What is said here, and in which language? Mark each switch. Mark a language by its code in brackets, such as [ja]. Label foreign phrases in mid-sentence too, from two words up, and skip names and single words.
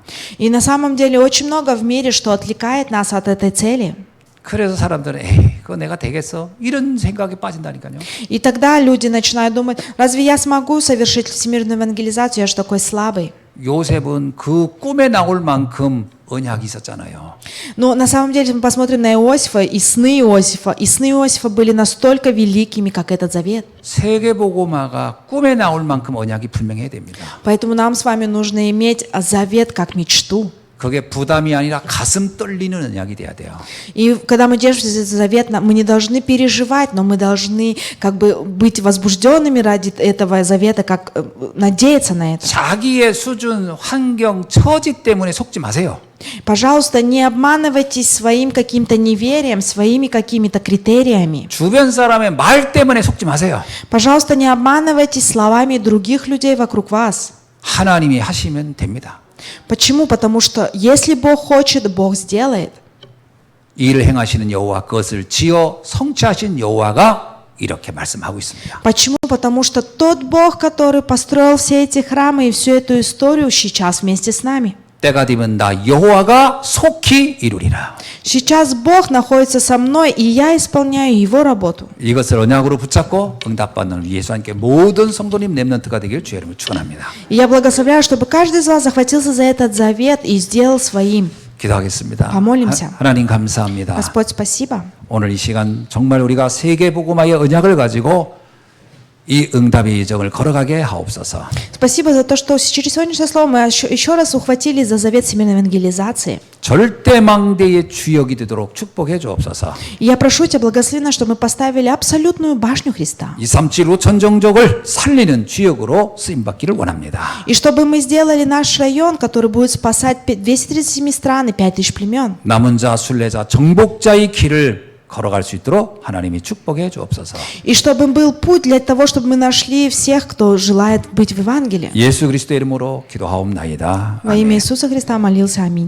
[ru] И на самом деле очень много в мире, что отвлекает нас от этой цели. [ko] 그래서 사람들은 에이, 그거 내가 되겠어? 이런 생각에 빠진다니까요. [ru] И тогда люди начинают думать, разве я смогу совершить всемирную евангелизацию, я же такой слабый. [ko] 요셉은 그 꿈에 나올 만큼 언약이 있었잖아요. [ru] Но на самом деле, если мы посмотрим на Иосифа, и сны Иосифа были настолько великими, как этот завет. [ko] 세계복음화가 꿈에 나올 만큼 언약이 분명해야 됩니다. [ru] Поэтому нам с вами нужно иметь завет как мечту. [ko] 그게 부담이 아니라 가슴 떨리는 언약이 돼야 돼요. [ru] И когда мы держимся за этот завет, мы не должны переживать, но мы должны как бы быть возбужденными ради этого завета, как надеяться на это. [ko] 자기의 수준, 환경, 처지 때문에 속지 마세요. [ru] Пожалуйста, не обманывайтесь своим каким-то неверием, своими какими-то критериями. [ko] 주변 사람의 말 때문에 속지 마세요. [ru] Пожалуйста, не обманывайтесь словами других людей вокруг вас. [ko] 하나님이 하시면 됩니다. [ru] Почему? Потому что если Бог хочет, Бог сделает. [ko] 일을 행하시는 여호와 그것을 지어 성취하신 여호와가 이렇게 말씀하고 있습니다. [ru] Почему? Потому что тот Бог, который построил все эти храмы и всю эту историю, сейчас вместе с нами. [ko] 때가 되면 나 여호와가 속히 이루리라. [ru] Сейчас Бог находится со мной, и я исполняю Его работу. [ko] 이것을 언약으로 붙잡고 응답받는 예수 함께 모든 성도님 렘넌트가 되길 주의 이름으로 축원합니다. [ru] И я благословляю, чтобы каждый из вас захватился за этот завет и сделал своим. [ko] 기도하겠습니다. [ru] Помолимся. [ko] 하나님 감사합니다. [ru] Господь, спасибо. [ko] 오늘 이 시간 정말 우리가 세계복음화의 언약을 가지고 이 응답의 여정을 걸어가게 하옵소서. [ru] Спасибо за то, что через сегодняшнее слово мы еще раз ухватились за завет всемирной евангелизации. [ko] 절대망대의 주역이 되도록 축복해 주옵소서. [ru] И я прошу Тебя, благослови нас, чтобы мы поставили абсолютную башню Христа. [ko] 237 5천 종족을 살리는 주역으로 쓰임받기를 원합니다. [ru] И чтобы мы сделали наш район, который будет спасать 237 стран и 5000 племен. [ko] 남은 자, 순례자, 정복자의 길을 걸어갈 수 있도록 하나님이 축복해 주옵소서. [ru] И чтобы был путь для того, чтобы мы нашли всех, кто желает быть в Евангелии. [ko] 예수 그리스도의 이름으로 기도하옵나이다. [ru] Во имя Иисуса Христа молился. Аминь.